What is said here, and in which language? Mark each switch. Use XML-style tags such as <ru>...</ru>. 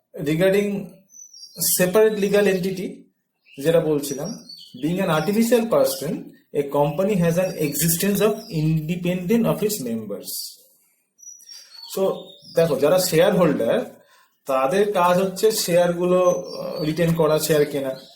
<en>Regarding separate legal entity যেটা বলছিলাম, being an artificial person, a company has an existence of independent of its members.</en> <bn>So দেখো, যারা share holder তাদের কাজ হচ্ছে শেয়ারগুলো রিটেন করা, শেয়ার কেনা।</bn>